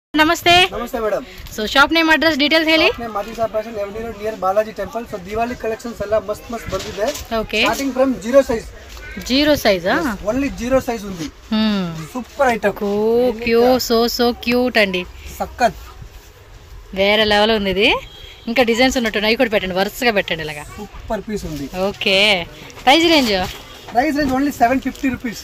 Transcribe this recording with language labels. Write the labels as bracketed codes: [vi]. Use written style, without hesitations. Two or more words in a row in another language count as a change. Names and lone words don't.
[kn] ನಮಸ್ತೆ. ನಮಸ್ತೆ ಮೇಡಮ್. ಸೊ [en] shop name address details [kn] ಹೇಳಿ. [en] name Madisa fashion every road near Balaji temple. [kn] ಸೊ ದಿವಾಲಿ ಕಲೆಕ್ಷನ್ಸ್ ಎಲ್ಲ ಮಸ್ತ್ ಬಂದಿದೆ. ಓಕೆ. [en] starting from 0 size. [te] 0 సైజా? [en] only 0 size [te] ఉంది. [en] super item. so cute [te] అండి. సక్కత్ వేరే లెవెల్ ఉంది ఇది. ఇంకా డిజైన్స్ ఉన్నట్టున్నాయి కూడా పెట్టండి, వరుసగా పెట్టండి ఇలాగా. [en] super piece [te] ఉంది. [en] okay. price range only 750 rupees.